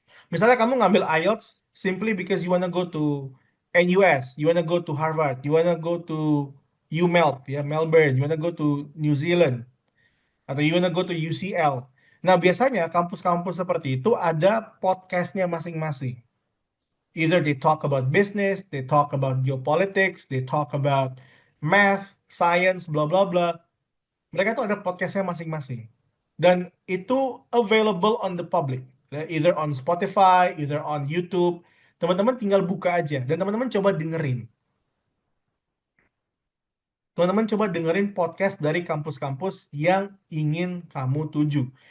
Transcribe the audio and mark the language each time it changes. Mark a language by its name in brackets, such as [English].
[English] Misalnya kamu ngambil IELTS simply because you wanna go to NUS, you wanna go to Harvard, you wanna go to UMelb, ya, Melbourne, you wanna go to New Zealand, atau you wanna go to UCL. [Indonesian] Nah, biasanya kampus-kampus seperti itu ada podcastnya masing-masing. [English] Either they talk about business, they talk about geopolitics, they talk about math, science, bla bla bla. [Indonesian] Mereka tuh ada podcastnya masing-masing. Dan itu [English] available on the public. Either on Spotify, either on YouTube. [Indonesian] Teman-teman tinggal buka aja. Dan teman-teman coba dengerin. Teman-teman coba dengerin podcast dari kampus-kampus yang ingin kamu tuju.